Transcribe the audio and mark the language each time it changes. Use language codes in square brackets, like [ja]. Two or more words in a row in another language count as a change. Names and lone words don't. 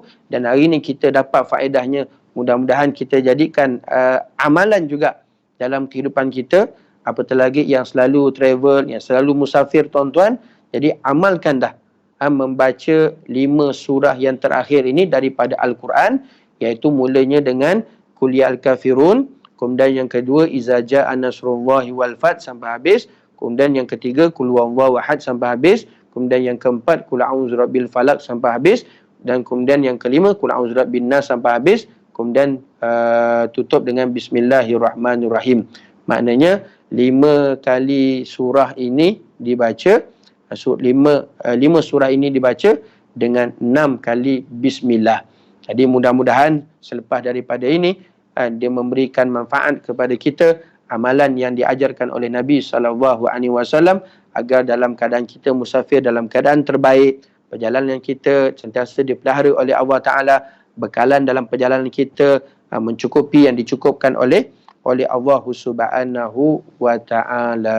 [ms] Dan hari ini kita dapat faedahnya, mudah-mudahan kita jadikan amalan juga dalam kehidupan kita, apatah lagi yang selalu travel, yang selalu musafir tuan-tuan. Jadi amalkan dah membaca 5 surah yang terakhir ini daripada Al-Quran, iaitu mulanya dengan [ar] قل يا الكافرون, [ms] kemudian yang kedua [ar] إذا جاء نصر الله والفتح [ms] sampai habis, kemudian yang ketiga [ar] قل هو الله أحد [ms] sampai habis, kemudian yang keempat [ar] قل أعوذ برب الفلق [ms] sampai habis, dan kemudian yang kelima [ar] قل أعوذ برب الناس [ms] sampai habis, kemudian tutup dengan Bismillahirrahmanirrahim. Maknanya 5 kali surah ini dibaca, 5 surah ini dibaca dengan 6 kali bismillah. Jadi mudah-mudahan selepas daripada ini dia memberikan manfaat kepada kita, amalan yang diajarkan oleh Nabi SAW, agar dalam keadaan kita musafir dalam keadaan terbaik, perjalanan kita sentiasa dipelihara oleh [ar] الله تعالى, [ms] bekalan dalam perjalanan kita mencukupi yang dicukupkan oleh Allah [ar] سبحانه وتعالى.